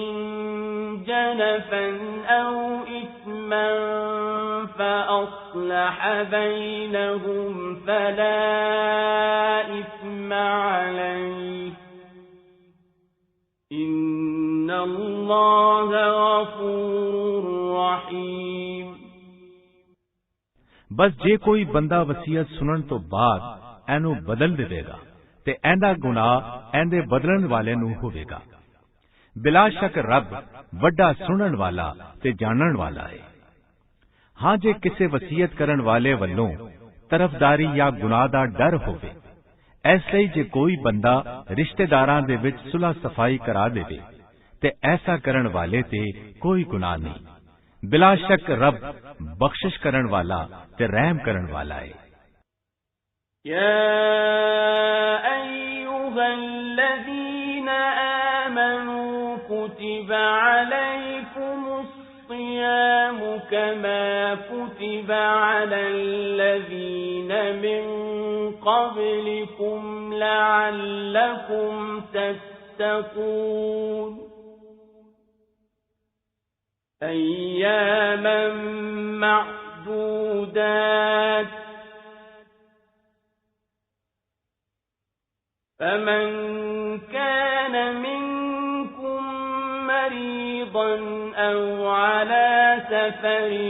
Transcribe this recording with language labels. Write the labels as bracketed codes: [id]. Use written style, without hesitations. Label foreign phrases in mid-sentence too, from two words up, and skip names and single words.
[ar] جنفا أو إثما فأصلح بينهم فلا إثم عليه إن الله غفور رحيم। [pa] بس جے کوئی بندہ وصیت سنن تو بعد اینوں بدل دیوے گا تے ایندا گناہ ایندے بدلن والے نوں ہووے گا. بلا شک رب وڈا سنن والا تے جانن والا ہے. ہاں جے کسے وصیت کرن والے ولوں طرفداری یا گناہ دا ڈر ہووے، ایسے جے کوئی بندہ رشتے داراں دے وچ صلح صفائی کرا دیوے تے ایسا کرن والے تے کوئی گناہ نہیں. بلا شک رب بخشش کرن والا تے رحم کرن والا ہے. [ar] يا أيها الذين آمنوا كتب عليكم الصيام كما كتب على الذين من قبلكم لعلكم تتقون أياما معدودات فمن كان منكم مريضا أو على سفر